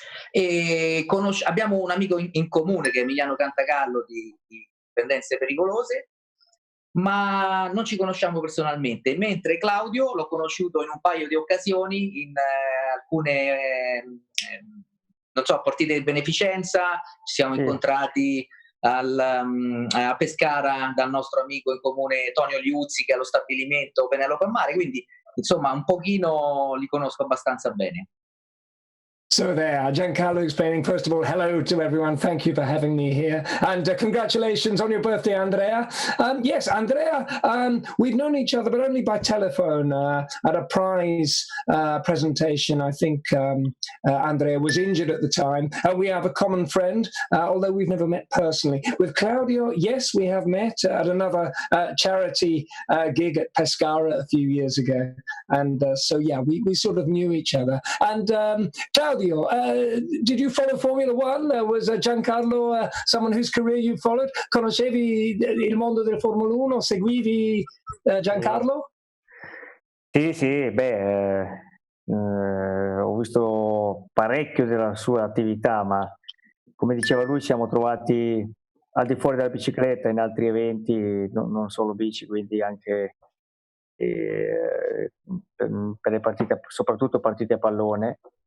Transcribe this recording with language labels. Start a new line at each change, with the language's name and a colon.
Italian: E abbiamo un amico in comune che è Emiliano Cantagallo di Dipendenze Pericolose, ma non ci conosciamo personalmente, mentre Claudio l'ho conosciuto in un paio di occasioni in alcune non so, partite di beneficenza. Ci siamo incontrati a Pescara dal nostro amico in comune Tonio Liuzzi, che è allo stabilimento Penelope a Mare, quindi insomma un pochino li conosco abbastanza bene.
English: So there, Giancarlo explaining, first of all, hello to everyone. Thank you for having me here. And congratulations on your birthday, Andrea. Yes, Andrea, we've known each other, but only by telephone at a prize presentation. I think Andrea was injured at the time. We have a common friend, although we've never met personally. With Claudio, yes, we have met at another charity gig at Pescara a few years ago. And so, yeah, we sort of knew each other. And Claudio, did you follow Formula One? Was Giancarlo someone whose career you followed?
Italian: Conoscevi il mondo del Formula 1? Seguivi Giancarlo? Sì, ho visto parecchio della sua attività, ma come diceva lui siamo trovati al di fuori della bicicletta in altri eventi, non solo bici, quindi anche per le partite, soprattutto partite a pallone.